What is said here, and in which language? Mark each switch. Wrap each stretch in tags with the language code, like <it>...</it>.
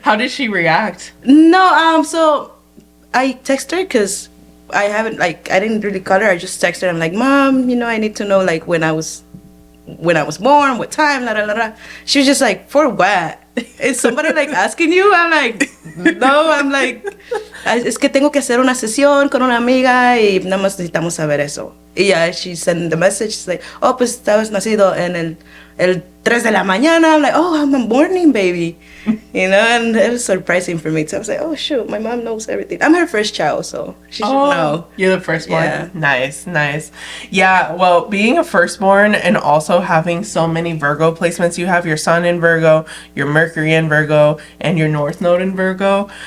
<en>How did she react? No, so I text her because I didn't really call her. I just texted her. I'm like, Mom, I need to know, like, when I was born, what time, la la la la. She was just like, for what? Is somebody like asking you? I'm like, no, I'm like,</en> <es>es que tengo que hacer una sesión con una amiga y nada más necesitamos saber eso. Y</es> <en>yeah, she sent the message, she's like, oh,</en> <es>pues estabas nacido en el 3 de la mañana.</es> <en>I'm like, oh, I'm a morning baby. And it was surprising for me. So I was like, oh, shoot, my mom knows everything. I'm her first child, so she should know. You're the firstborn. Yeah. Nice. Yeah, well, being a firstborn and also having so many Virgo placements, you have your sun in Virgo, your Mercury in Virgo, and your North Node in Virgo.</en>